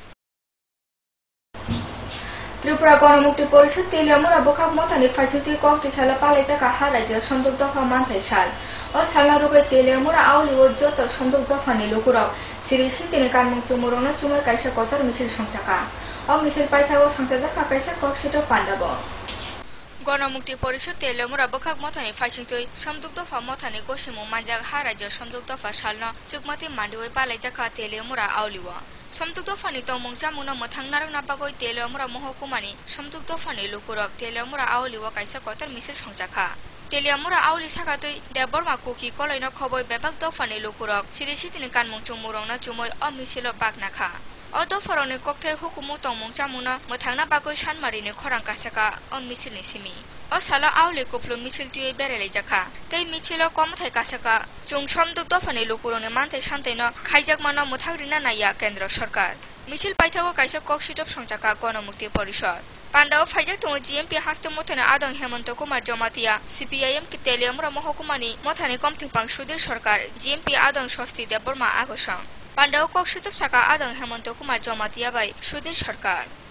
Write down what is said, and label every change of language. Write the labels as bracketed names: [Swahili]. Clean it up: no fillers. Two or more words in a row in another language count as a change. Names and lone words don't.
[Kok Borok] ত্রিপুরা গণমুক্তি পরিষদ তেলিয়ামুরা বখাক মথানি ফার্জিতি কক্টি সালা পালাইজাকা হা রাজ্য সন্দুক দফা মানথাই সাল ও সালা রুগে তেলিয়ামুরা আউলি ও যত সন্দুক দফানি লুকুরক সিরিসি তিনি কানমুং চুমুরনো চুমার কাইসা কতর মিছিল সংচাকা ও মিছিল পাইথাও সংচাজাকা কাইসা কক্সিটো পান্ডাব। গণমুক্তি পরিষদ তেলিয়ামুরা বখাক মথানি ফাইসিংতৈ সন্দুক দফা মথানি গসিমু মানজাক হা রাজ্য সন্দুক দফা সালনো চুকমাতি মান্ডিওই পালাইজাকা তেলিয়ামুরা আউলিওয়া সমতুক দফানি তমুং জামুনা মথাং নারং নাপাগৈ তেলিয়ামুরা মহকুমানি সমতুক দফানি লুকুরক তেলিয়ামুরা আউলিওয়া কাইসা কতর মিছিল সংচাকা। তেলিয়ামুরা আউলি সাকাতৈ দেববর্মা কুকি কলইন খবই বেবাক দফানি লুকুরক সিরিসি তিনি কানমুং চুমুরংনা চুমই অ মিছিল বাকনাখা অ দফারনি ককথাই হুকুমু তমুং জামুনা মথাং নাপাগৈ সানমারিনি খরাং কাসাকা অ মিছিলনি সিমি অ সালা আউলি কুফলু মিছিল তুই বেরেলাই জাখা তৈ মিছিল কমথাই কাসাকা চুং সমতুক দফানি লুকুরনি মানথাই সানতাইন খাইজাকমানো মথাগরিনা নাইয়া কেন্দ্র সরকার মিছিল পাইথাও কাইসা কক্সিটপ সংচাকা গণমুক্তি পরিষদ পান্ডাও ফাইজাক তং জিএমপি হাস্তে মথানি আদং হেমন্ত কুমার জমাতিয়া সিপিআইএম কে তেলিয়ামুরা মহকুমানি মথানি কমথিংপাং সুধীর সরকার জিএমপি আদং স্বস্তি দেববর্মা আগসং পান্ডাও কক্সিটপ সাকা আদং হেমন্ত কুমার জমাতিয়া বাই সুধীর সরকার।